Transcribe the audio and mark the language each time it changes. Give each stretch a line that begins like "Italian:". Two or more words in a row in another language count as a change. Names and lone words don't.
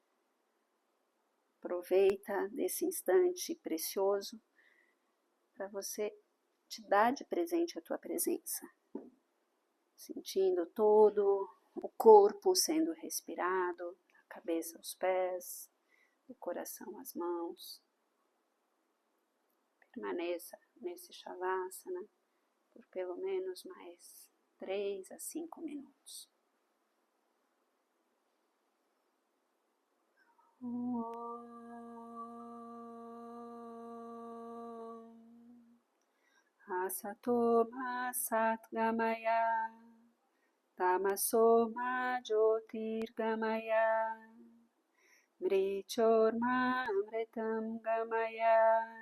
Portuguese: Aproveita desse instante precioso para você te dar de presente a tua presença, sentindo todo o corpo sendo respirado, da cabeça aos pés, do coração às mãos. Permaneça nesse Shavasana por pelo menos mais 3 a 5 minutos.
Sanskrit: असतो मा सत्गमय तमसो मा ज्योतिर्गमय मृचोर्मा अमृतम् गमय.